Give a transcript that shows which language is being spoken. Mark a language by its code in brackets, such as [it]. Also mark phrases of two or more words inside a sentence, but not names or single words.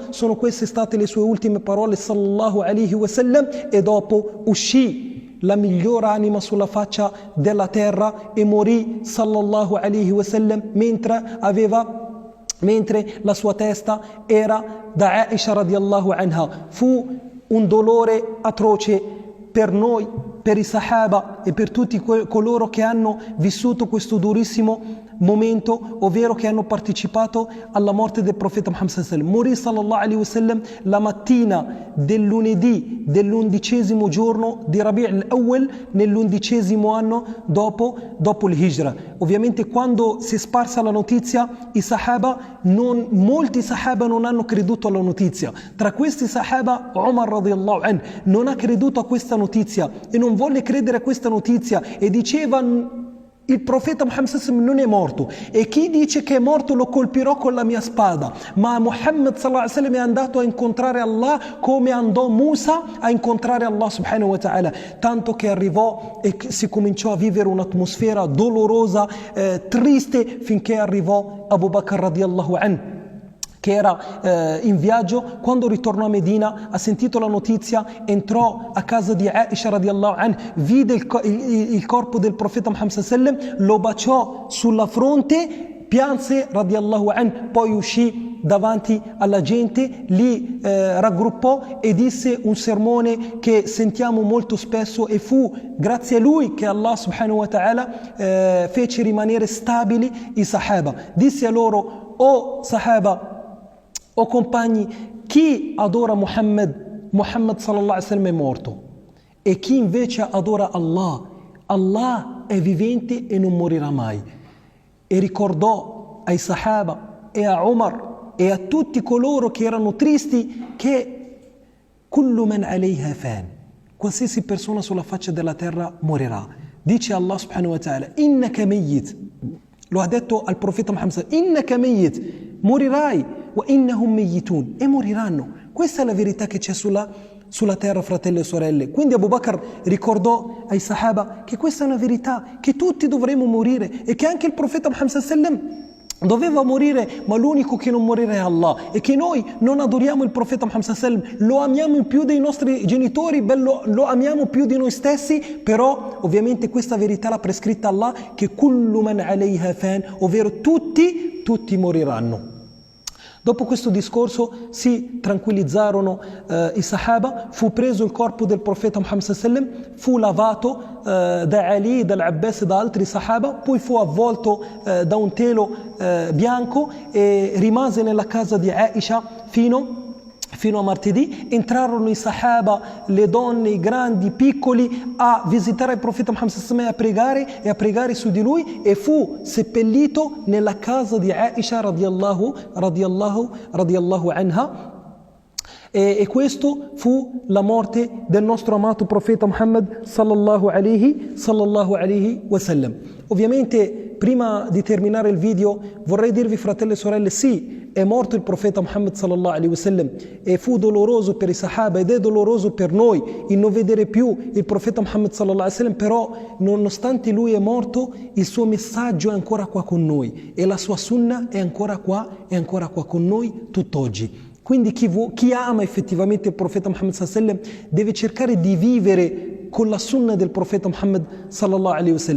[it] Sono queste state le sue ultime parole [ar] صلى الله عليه وسلم, [it] e dopo uscì la miglior anima sulla faccia della terra e morì [ar] صلى الله عليه وسلم [it] mentre la sua testa era da Aisha [ar] رضي الله عنها. [it] Fu un dolore atroce per noi, per i Sahaba e per tutti coloro che hanno vissuto questo durissimo momento, ovvero che hanno partecipato alla morte del profeta Muhammad [ar] صلى الله عليه وسلم. [it] Morì [ar] صلى الله عليه وسلم [it] la mattina del lunedì dell'11° giorno di Rabi' al-Awwal, nell'11° anno dopo l'Hijra. Ovviamente quando si è sparsa la notizia, molti sahaba non hanno creduto alla notizia. Tra questi sahaba Umar [ar] رضي الله عنه [it] non ha creduto a questa notizia e non volle credere a questa notizia e diceva: il profeta Muhammad [ar] صلى الله عليه وسلم [it] non è morto, e chi dice che è morto lo colpirò con la mia spada. Ma Muhammad [ar] صلى الله عليه وسلم [it] è andato a incontrare Allah come andò Musa a incontrare Allah [ar] سبحانه وتعالى, [it] tanto che arrivò e si cominciò a vivere un'atmosfera dolorosa, triste, finché arrivò Abu Bakr [ar] رضي الله عنه, [it] che era in viaggio. Quando ritornò a Medina, ha sentito la notizia, entrò a casa di Aisha [ar] رضي الله عنها, [it] vide il corpo del profeta Muhammad [ar] صلى الله عليه وسلم, [it] lo baciò sulla fronte, pianse [ar] رضي الله عنها, [it] poi uscì davanti alla gente, li raggruppò e disse un sermone che sentiamo molto spesso, e fu grazie a lui che Allah [ar] سبحانه وتعالى [it] fece rimanere stabili i sahaba. Disse a loro: o sahaba, o compagni, chi adora Muhammad [ar] صلى الله عليه وسلم [it] è morto, e chi invece adora Allah è vivente e non morirà mai. E ricordò ai sahaba e a Umar e a tutti coloro che erano tristi che [ar] كل من عليها فان, [it] qualsiasi persona sulla faccia della terra morirà. Dice Allah [ar] سبحانه وتعالى: إنك ميت, [it] lo ha detto al profeta Muhammad: [ar] إنك ميت, [it] morirai, [ar] وإنهم ميتون, [it] e moriranno. Questa è la verità che c'è sulla terra, fratelli e sorelle. Quindi Abu Bakr ricordò ai sahaba che questa è una verità, che tutti dovremo morire, e che anche il profeta Muhammad [ar] صلى الله عليه وسلم [it] doveva morire, ma l'unico che non morirà è Allah, e che noi non adoriamo il profeta Muhammad [ar] صلى الله عليه وسلم, [it] lo amiamo più dei nostri genitori, lo amiamo più di noi stessi, però ovviamente questa verità l'ha prescritta Allah, che [ar] كل من عليها فان, [it] ovvero tutti moriranno. Dopo questo discorso si tranquillizzarono i sahaba, fu preso il corpo del profeta Muhammad [ar] صلى الله عليه وسلم, [it] fu lavato da Ali, dall'Abbas e da altri sahaba, poi fu avvolto da un telo bianco e rimase nella casa di Aisha fino a martedì. Entrarono i sahaba, le donne, i grandi, i piccoli, a visitare il profeta Muhammad [ar] صلى الله عليه وسلم [it] e a pregare su di lui, e fu seppellito nella casa di Aisha [ar] رضي الله عنها. [it] E questo fu la morte del nostro amato profeta Muhammad [ar] صلى الله عليه وسلم. [it] Ovviamente, prima di terminare il video, vorrei dirvi, fratelli e sorelle, sì, è morto il profeta Muhammad [ar] صلى الله عليه وسلم, [it] e fu doloroso per i sahaba ed è doloroso per noi il non vedere più il profeta Muhammad [ar] صلى الله عليه وسلم, [it] però nonostante lui è morto, il suo messaggio è ancora qua con noi, e la sua sunna è ancora qua con noi tutt'oggi. Quindi chi ama effettivamente il profeta Muhammad [ar] صلى الله عليه وسلم [it] deve cercare di vivere con la sunna del profeta Muhammad [ar] صلى الله عليه وسلم.